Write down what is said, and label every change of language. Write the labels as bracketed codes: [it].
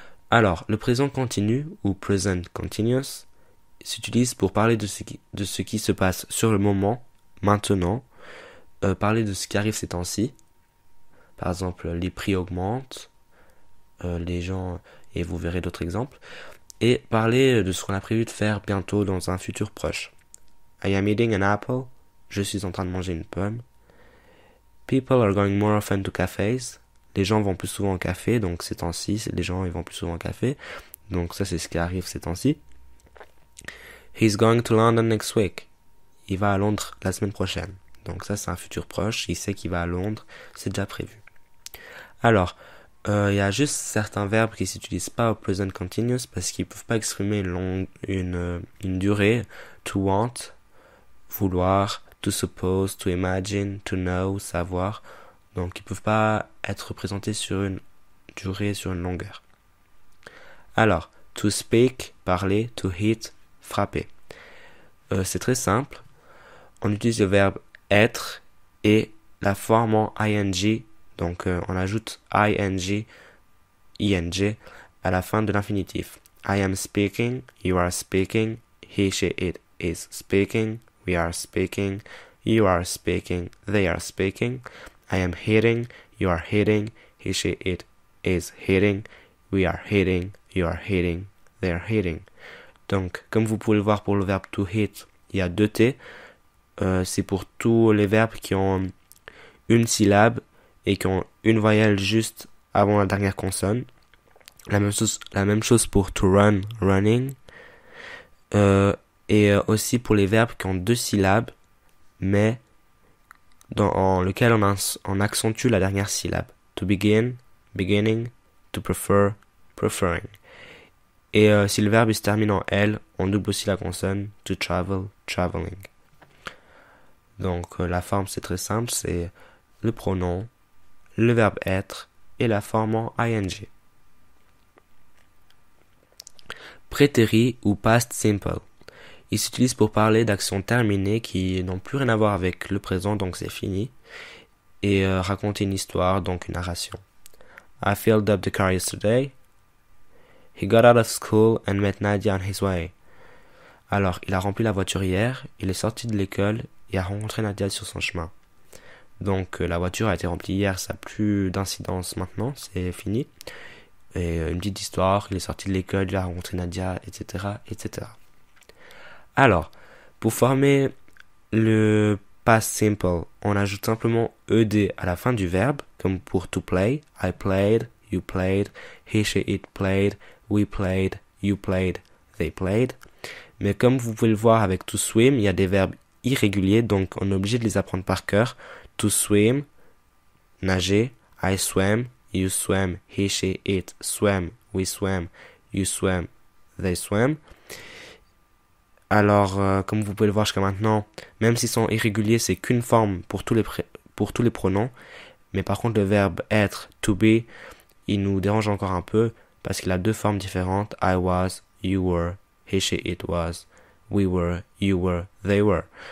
[fr] Alors, le présent continu ou present continuous s'utilise pour parler de ce qui se passe sur le moment, maintenant, parler de ce qui arrive ces temps-ci. Par exemple, les prix augmentent, les gens, et vous verrez d'autres exemples. Et parler de ce qu'on a prévu de faire bientôt dans un futur proche. [en] I am eating an apple. [fr] Je suis en train de manger une pomme. [en] People are going more often to cafes. [fr] Les gens vont plus souvent au café, donc ces temps-ci, les gens ils vont plus souvent au café. Donc ça c'est ce qui arrive ces temps-ci. [en] He's going to London next week. [fr] Il va à Londres la semaine prochaine. Donc ça c'est un futur proche, il sait qu'il va à Londres, c'est déjà prévu. Alors, il y a juste certains verbes qui s'utilisent pas au present continuous parce qu'ils peuvent pas exprimer une durée. [en] To want, vouloir, to suppose, to imagine, to know, savoir. [fr] Donc ils peuvent pas être représentés sur une durée, sur une longueur. Alors, [en] to speak, [fr] parler, [en] to hit, [fr] frapper. C'est très simple. On utilise le verbe être et la forme en ing. Donc on ajoute ing, ing à la fin de l'infinitif. [en] I am speaking, you are speaking, he, she, it is speaking, we are speaking, you are speaking, they are speaking. I am hitting, you are hitting, he, she, it is hitting, we are hitting, you are hitting, they are hitting. [fr] Donc, comme vous pouvez le voir pour le verbe to hit, il y a 2 T. C'est pour tous les verbes qui ont une syllabe et qui ont une voyelle juste avant la dernière consonne. La même chose pour to run, running. Et aussi pour les verbes qui ont 2 syllabes, mais dans lequel on accentue la dernière syllabe. [en] To begin, beginning, to prefer, preferring. [fr] Et si le verbe se termine en L, on double aussi la consonne. [en] To travel, traveling. [fr] Donc la forme c'est très simple, c'est le pronom, le verbe être et la forme en ing. Prétérit ou past simple. Il s'utilise pour parler d'actions terminées qui n'ont plus rien à voir avec le présent, donc c'est fini, et raconter une histoire, donc une narration. [en] I filled up the car yesterday. He got out of school and met Nadia on his way. [fr] Alors, il a rempli la voiture hier, il est sorti de l'école et a rencontré Nadia sur son chemin. Donc, la voiture a été remplie hier, ça n'a plus d'incidence maintenant, c'est fini. Et une petite histoire, il est sorti de l'école, il a rencontré Nadia, etc., etc. Alors, pour former le past simple, on ajoute simplement ed à la fin du verbe, comme pour [en] to play, I played, you played, he, she, it played, we played, you played, they played. [fr] Mais comme vous pouvez le voir avec to swim, il y a des verbes irréguliers, donc on est obligé de les apprendre par cœur. [en] To swim, nager, I swam, you swam, he, she, it swam, we swam, you swam, they swam. [fr] Alors, comme vous pouvez le voir jusqu'à maintenant, même s'ils sont irréguliers, c'est qu'une forme pour tous les pronoms. Mais par contre, le verbe être, to be, il nous dérange encore un peu parce qu'il a 2 formes différentes. [en] I was, you were, he, she, it was, we were, you were, they were.